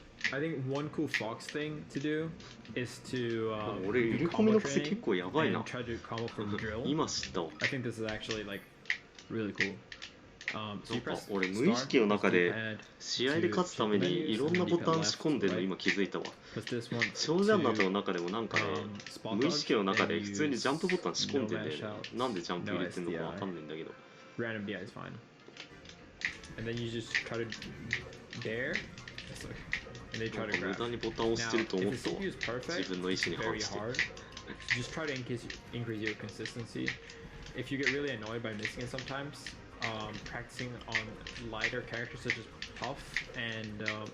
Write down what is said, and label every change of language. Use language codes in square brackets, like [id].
[en] I think one cool Fox thing to do is to do combo training and try to combo from drill. I think this is actually like really cool. So you press [ja] 俺無意識の中で試合で勝つためにいろんなボタン仕込んでるの今気づいたわ。少女アンナとの中でもなんかね、無意識の中で普通にジャンプボタン仕込んでんだよね。なんでジャンプ入れてんのかわかんないんだけど。 [en] Random DI is fine. And then you just try to dare. And they try to grab. Now, if the CPU is perfect, it's very hard. Just try to increase your consistency. If you get really annoyed by missing it sometimes, practicing on lighter characters such as Puff and